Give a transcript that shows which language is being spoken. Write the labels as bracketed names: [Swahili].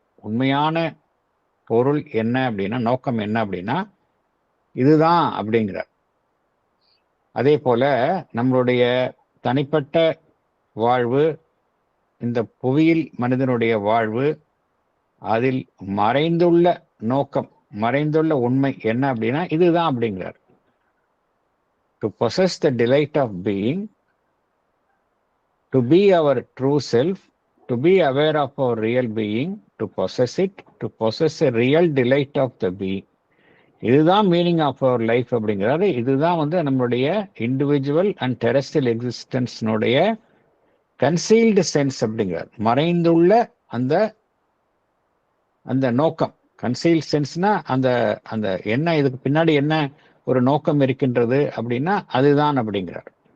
[Tamil] உண்மையான பொருள் என்ன அப்படின்னா, நோக்கம் என்ன அப்படின்னா இதுதான் அப்படிங்கிறார். அதே போல நம்மளுடைய தனிப்பட்ட வாழ்வு, இந்த புவியில் மனிதனுடைய வாழ்வு, அதில் மறைந்துள்ள நோக்கம், மறைந்துள்ள உண்மை என்ன அப்படின்னா இதுதான் அப்படிங்கிறார். [English] To possess the delight of being, to be our true self, to be aware of our real being, to possess it, to possess a real delight of the being. [Tamil] இதுதான் [English] meaning of our life [Tamil] அப்படிங்கிறாரு. இதுதான் நம்மளுடைய [English] individual and terrestrial எக்ஸிஸ்டன்ஸ்னுடைய concealed sense [Tamil] அப்படிங்கிறார். மறைந்துள்ள அந்த அந்த நோக்கம். Concealed சென்ஸ்னா அந்த அந்த என்ன, இதுக்கு பின்னாடி என்ன ஒரு நோக்கம் இருக்கின்றது அப்படின்னா அதுதான் அப்படிங்கிறார்.